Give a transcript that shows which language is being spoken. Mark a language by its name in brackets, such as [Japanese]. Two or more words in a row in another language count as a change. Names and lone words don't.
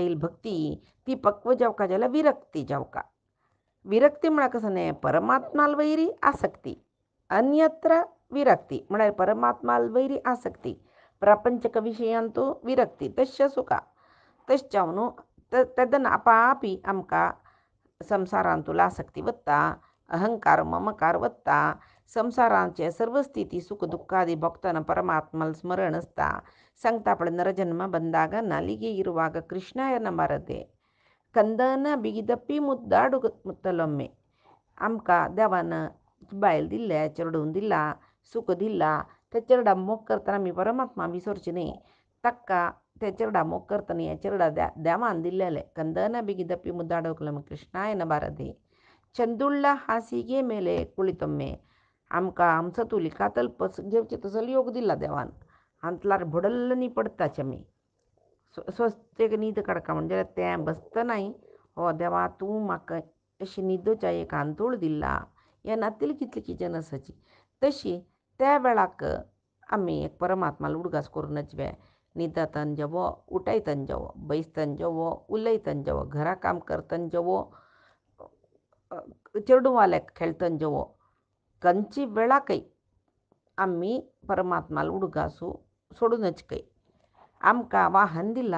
[Konkani] येयली भक्ती ती पक्व जावका जाल्यार विरक्ती जावका विरक्ती म्हळ्यार कसं न्ही परमात्माला वयरी आसक्ती अन्यत्र विरक्ती म्हळ्यार परमात्माला वयरी आसक्ती प्रापंचक विशयांतू विरक्ती तशें सुका तशें जावन तेदन आपापी आमकां संवसारांतूल आसक्ती वता अहंकार ममकार वता संवसारांचे सर्व स्थिती सुख दुःखादी भोगतना परमात्माला स्मरण आसता सांगता आपणे नरजन्म [Kannada] ಬಂದಾಗ ನಾಲಿಗೆ ಇರುವಾಗ ಕೃಷ್ಣಾಯನ ಬಾರದೆ ಕಂದನ ಬಿಗಿದಪ್ಪಿ ಮುದ್ದಾಡು ಮುತ್ತಲೊಮ್ಮೆ [Konkani] आमकां देवान बायल दिल्ले चेडूं दिला सूख दिला त्या चेडा मोग करतना आमी परमात्मा विसरचे न्ही ताका त्या चेडा मोग करतना हें चेडा देवान दिल्लेलें [Kannada] कंदನ ಬಿಗಿದಪ್ಪಿ ಮುದ್ದಾಡೋಕ್ಲಮ್ಮ ಕೃಷ್ಣಾಯನ ಬಾರದೆ ಚಂದುಳ್ಳ ಹಾಸಿಗೆ ಮೇಲೆ ಕುಳಿತೊಮ್ಮೆ [Konkani] आमकां आमचो तुलिका तल्पस घेवचे तसलो योग दिला देवान अंतलार भडल्ल न्ही पडताचे आमी स्वस्तेक न्हीद काडका म्हणजे जाल्यार तें बसतनाय हो देवा तूं म्हाका अशी न्हिदोच्या एक अंतूळ दिला हें नातिली कितली किचन आसाची तशी त्या वेळाक आमी एक परमात्माला उडगास करून नजवे न्हिदतन जेवो उठयतन जेवो बैसतन जेवो उलयतन जेवो घरा काम करतन जेवो चेडूं वाल्याक खेळतन जेवो खंयची वेळाकय आमी परमात्माला उडगासू सोडूनच खंय आमकां वाहन दिला